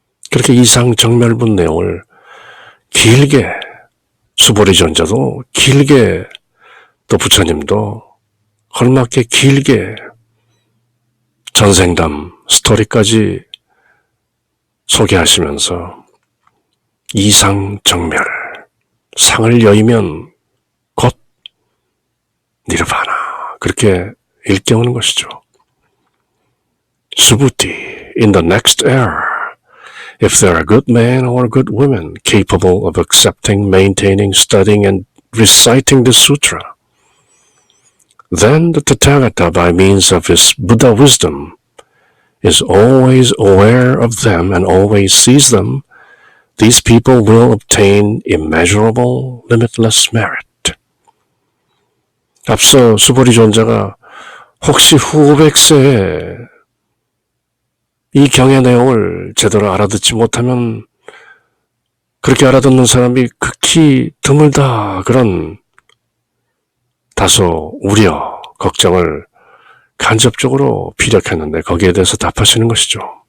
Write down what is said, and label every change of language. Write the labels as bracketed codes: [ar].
[ko] 그렇게 정멸분 내용을 길게, 수보리 전자도 길게, 또 부처님도 걸맞게 길게 전생담 스토리까지 소개하시면서 정멸, 상을 여의면 곧 니르바나, 그렇게 일깨우는 것이죠. [en] Subhuti, in the next era, if there are good men or good women capable of accepting, maintaining, studying, and reciting the sutra, then the Tathagata, by means of his Buddha wisdom, is always aware of them and always sees them. These people will obtain immeasurable, limitless merit. [ko] 앞서 수보리 존자가 혹시 후 500세에 이 경의 내용을 제대로 알아듣지 못하면 그렇게 알아듣는 사람이 극히 드물다, 그런 다소 우려, 걱정을 간접적으로 피력했는데 거기에 대해서 답하시는 것이죠.